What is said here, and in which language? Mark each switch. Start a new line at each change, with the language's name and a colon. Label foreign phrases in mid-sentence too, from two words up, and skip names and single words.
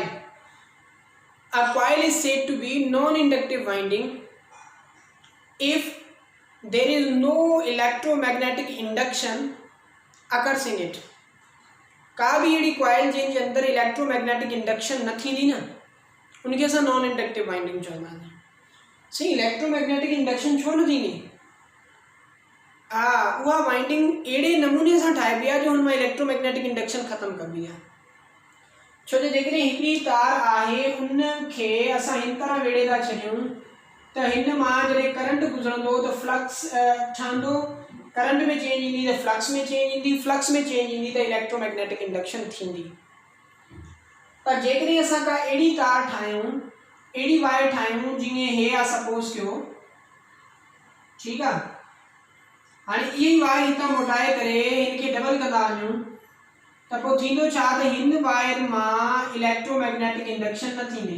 English: A coil is said to be non-inductive winding if there is no electromagnetic induction occurs in it।
Sindhi: का भी अहिड़ी कॉइल जंहिंजे अंदरि
English: electromagnetic induction
Sindhi: न थींदी न उनखे असां
English: non inductive winding
Sindhi: चवंदा आहियूं। सही,
English: electromagnetic induction
Sindhi: छो न थींदी? हा, उहा वाइंडिंग अहिड़े नमूने सां ठाहिबी आहे जो हुन मां
English: electromagnetic induction
Sindhi: ख़तमु कबी आहे। छो जो जेकॾहिं हिकिड़ी तार आहे उनखे असां हिन तरह वेड़े था छॾियूं त हिन मां जॾहिं करंट गुज़रंदो त फ्लक्स ठहंदो, करंट में चेंज ईंदी त फ्लक्स में चेंज ईंदी, फ्लक्स में चेंज ईंदी त
English: electromagnetic induction
Sindhi: थींदी। पर जेकॾहिं असां का अहिड़ी तार ठाहियूं, अहिड़ी वायर ठाहियूं जीअं हे आहे सपोज़ कयो, ठीकु आहे, हाणे इहा ई वायर हितां मोटाए करे हिनखे डबल कंदा वञूं त पोइ थींदो छा त हिन वायर मां
English: electromagnetic induction
Sindhi: न थींदी।